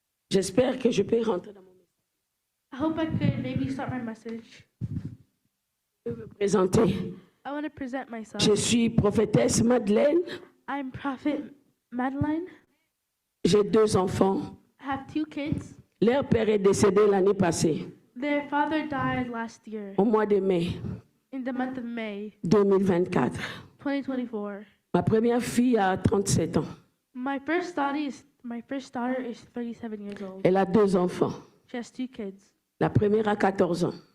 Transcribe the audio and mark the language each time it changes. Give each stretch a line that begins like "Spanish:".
French: J'espère que je peux rentrer dans mon message.
English: I hope I could maybe start my message.
French: Je veux me présenter.
English: I want to present myself.
French: Je suis prophétesse Madeleine.
English: I'm Prophet Madeline.
French: J'ai 2 enfants.
English: I have 2 kids.
French: Leur père est décédé l'année passée.
English: Their father died last year.
French: Au mois de mai.
English: In the month of May.
French: 2024.
English: 2024.
French: Ma première fille a 37 ans.
English: My first daughter is My first daughter is 37 years old.
French: Elle a 2 enfants.
English: She has 2 kids.
French: La première a 14 ans.